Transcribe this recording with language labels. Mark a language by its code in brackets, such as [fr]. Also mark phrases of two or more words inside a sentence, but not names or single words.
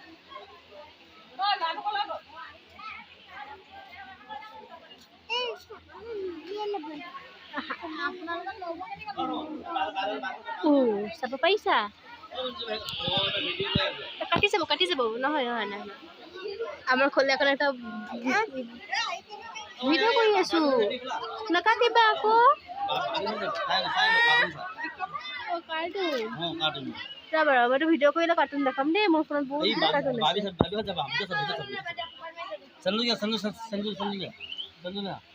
[as] সব পয়সা কাটি যাব নহয় না আমার খোলে এখন একটা ভিডিও কৰি আছো, নাকাটিবা আকৌ। কাৰ্টুন ৰ'বা মইতো ভিডিঅ' কৰিলে কাৰ্টুন দেখাম দেই, মোৰ ফোনত বহুত কাৰ্টুন আছে।